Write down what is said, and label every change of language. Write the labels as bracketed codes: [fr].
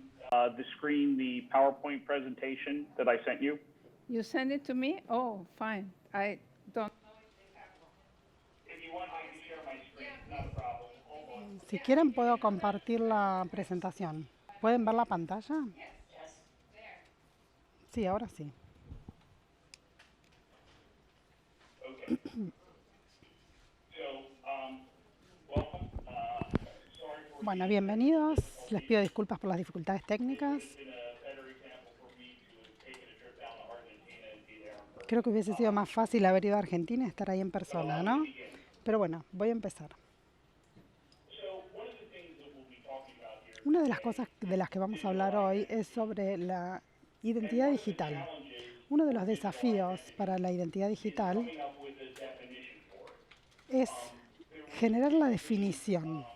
[en] The screen the PowerPoint presentation that I sent you. You send it to me? Oh, fine. I don't. If you want, I can share my screen. Not a problem. Hold on. [es] Si quieren, puedo compartir la presentación. ¿Pueden ver la pantalla? Sí, ahora sí. [en] Okay. Welcome. Sorry for [es] Bueno, bienvenidos. Les pido disculpas por las dificultades técnicas. [en] being a better example for me to have taken a trip down to Argentina and be there in person. [es] Creo que hubiese sido más fácil haber ido a Argentina y estar ahí en persona, ¿no? Pero bueno, voy a empezar. Una de las cosas de las que vamos a hablar hoy es sobre la identidad digital. Uno de los desafíos para la identidad digital es generar la definición.